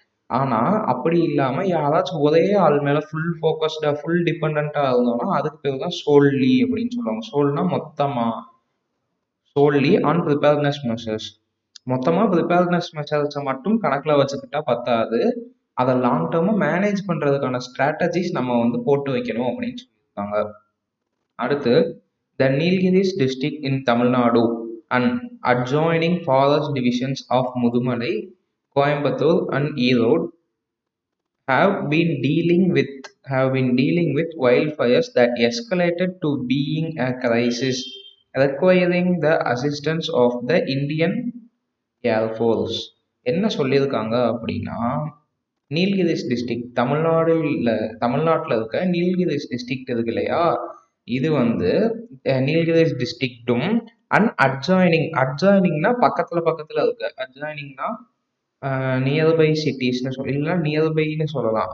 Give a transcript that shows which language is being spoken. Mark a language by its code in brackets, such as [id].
[ta] ஆனால் அப்படி இல்லாமல் யாராச்சும் ஒரே ஆள் மேலே ஃபுல் ஃபோக்கஸ்டாக, ஃபுல் டிபெண்ட்டாக இருந்தோம்னா அதுக்கு பேர் தான் சோல்லி அப்படின்னு சொல்லுவாங்க. சோல்னா மொத்தமாக, சோல்லி ஆன் ப்ரிப்பேர்னஸ் மெஷர்ஸ். மொத்தமாக ப்ரிப்பேர்னஸ் மெஷர்ஸை மட்டும் கணக்கில் வச்சுக்கிட்டா பத்தாது, அதை லாங் டேர்மாக மேனேஜ் பண்ணுறதுக்கான ஸ்ட்ராட்டஜிஸ் நம்ம போட்டு வைக்கணும் அப்படின்னு சொல்லியிருக்காங்க. [en] அடுத்து, the Nilgiris district in Tamil Nadu and adjoining forest divisions of Mudumalai, Coimbatore and Erode have been dealing with wildfires that escalated to being a crisis, requiring the assistance of the Indian Air Force. [ta] என்ன சொல்லியிருக்காங்க அப்படின்னா, Nilgiris district தமிழ்நாட்டில் இருக்க Nilgiris district இருக்கு இல்லையா? இது Nilgiris டிஸ்ட்ரிக்டும் and அட்ஜாயினிங்னா பக்கத்தில் இருக்கு. அட்ஜாயினிங்னா நியர்பை சிட்டிஸ்னு இல்லைன்னா நியர்பைன்னு சொல்லலாம்.